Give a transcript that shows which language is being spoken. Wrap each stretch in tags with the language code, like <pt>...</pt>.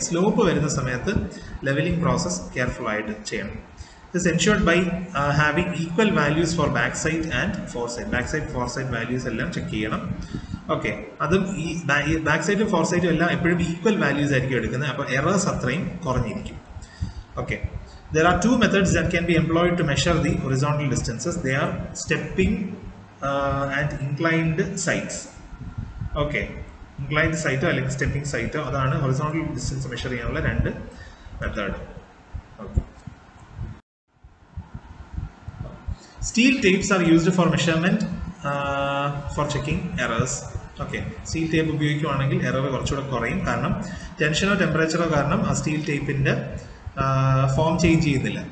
<ml>Slope വരുന്ന സമയത്ത് levelling process careful ആയിട്ട് ചെയ്യണം.</ml> <en>this ensured by having equal values for back side and fore side values</en> <ml>എല്ലാം check ചെയ്യണം. ഓക്കെ, അതും ഈ ബാക്ക് സൈഡും ഫോർ സൈഡും എല്ലാം എപ്പോഴും ഈക്വൽ വാല്യൂസ് ആയിരിക്കും എടുക്കുന്നത്. അപ്പോൾ എറേഴ്സ് അത്രയും കുറഞ്ഞിരിക്കും.</ml> <en>Okay, there are two methods that can be employed to measure the horizontal distances. They are stepping and inclined sights.</en> <ml>Okay, inclined sight അല്ലെങ്കിൽ സ്റ്റെപ്പിംഗ് സൈറ്റ്, അതാണ് ഹൊറിസോണ്ടൽ ഡിസ്റ്റൻസ് മെഷർ ചെയ്യാനുള്ള രണ്ട് method.</ml> <en>Okay, steel tapes are used for measurement for checking errors.</en> <ml>Okay, steel tape ഉപയോഗിക്കുകയാണെങ്കിൽ error കുറച്ചുകൂടെ കുറയും. കാരണം ടെൻഷനോ ടെമ്പറേച്ചറോ കാരണം ആ സ്റ്റീൽ ടേപ്പിൻ്റെ ഫോം ചേഞ്ച് ചെയ്യുന്നില്ല.</ml>